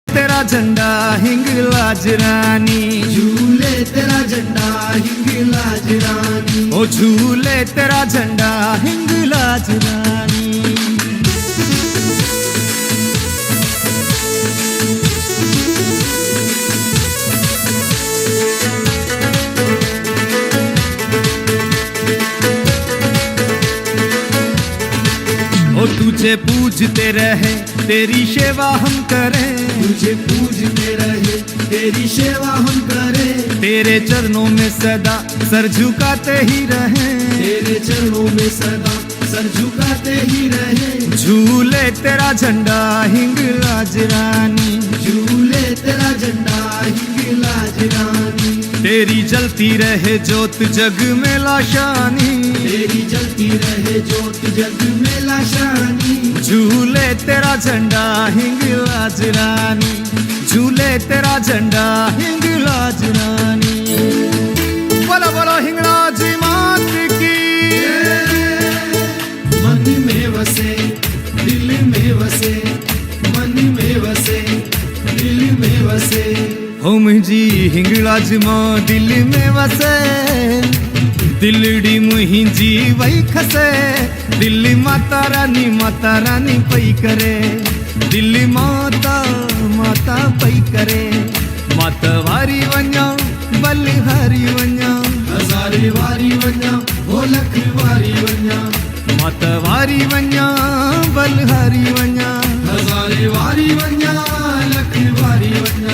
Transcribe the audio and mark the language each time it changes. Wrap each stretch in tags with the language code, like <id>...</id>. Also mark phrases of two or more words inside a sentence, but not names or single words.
<hi>तेरा झंडा हिंगलाज रानी, झूले तेरा झंडा हिंगलाज रानी, ओ झूले तेरा झंडा हिंगलाज रानी। ओ तुझे पूजते रहे तेरी सेवा हम करें, तुझे पूजते रहे तेरी सेवा हम करें, तेरे चरणों में सदा सर झुकाते ही रहें, तेरे चरणों में सदा सर झुकाते ही रहे। झूले तेरा झंडा हिंगलाज रानी, झूले तेरा झंडा हिंगलाज रानी, तेरी जलती रहे ज्योत जग में लाशानी, तेरी जलती रहे ज्योत जग में लाशानी। झूले तेरा झंडा हिंगलाज रानी, झूले तेरा झंडा हिंगलाज रानी। बोलो बोलो हिंगलाज मात की।</hi> <sd>मन में वसे दिल में वसे, मन में वसे दिल में वसे, हो मुझी हिंगलाज मां दिल में वसे, दिलड़ी मुहिंजी वही खसे, दिल्ली माता रानी पई करे, दिल्ली माता माता पई करे। माता वारी वञा बलिहारी वञा, हज़ारे वारी वञा ओ लख वारी वञा, माता वारी वञा बलिहारी वञा, हज़ारे वारी वञा लख वारी वञा।</sd>